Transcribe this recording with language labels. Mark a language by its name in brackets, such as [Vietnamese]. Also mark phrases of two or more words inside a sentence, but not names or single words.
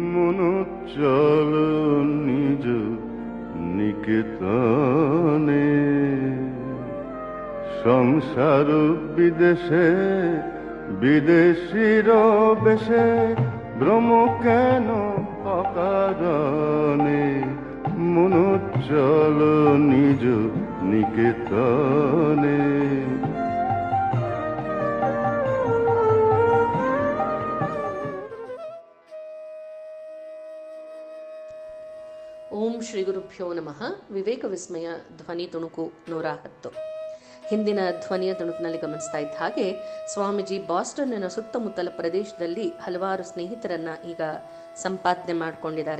[Bangla] মনো চল নিজ নিকেতনে, সংসার বিদেশে বিদেশির বেশে, ভ্রম কেন অকারণে, মনো চল নিজ নিকেতনে। [Sanskrit] ಓಂ ಶ್ರೀ ಗುರುಭ್ಯೋ ನಮಃ. [Kannada] ವಿವೇಕ ವಿಸ್ಮಯ ಧ್ವನಿ ತುಣುಕು 110. ಹಿಂದಿನ ಧ್ವನಿಯ ತುಣುಕಿನಲ್ಲಿ ಗಮನಿಸ್ತಾ ಇದ್ದ ಹಾಗೆ ಸ್ವಾಮೀಜಿ ಬಾಸ್ಟನ್ನ ಸುತ್ತಮುತ್ತಲ ಪ್ರದೇಶದಲ್ಲಿ ಹಲವಾರು ಸ್ನೇಹಿತರನ್ನ ಈಗ ಸಂಪಾದನೆ ಮಾಡಿಕೊಂಡಿದ್ದಾರೆ.